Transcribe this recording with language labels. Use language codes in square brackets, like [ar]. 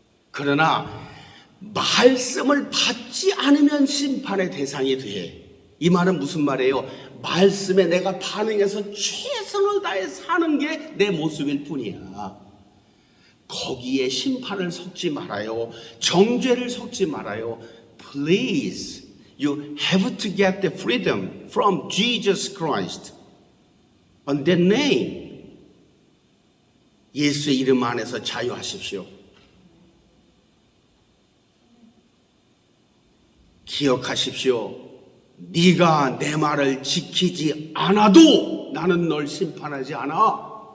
[ko] 그러나 말씀을 받지 않으면 심판의 대상이 돼. 이 말은 무슨 말이에요? 말씀에 내가 반응해서 최선을 다해 사는 게 내 모습일 뿐이야. 거기에 심판을 섞지 말아요. 정죄를 섞지 말아요. [en] Please, you have to get the freedom from Jesus Christ. On that name. [ko] 예수의 이름 안에서 자유하십시오. 기억하십시오. 네가 내 말을 지키지 않아도 나는 널 심판하지 않아.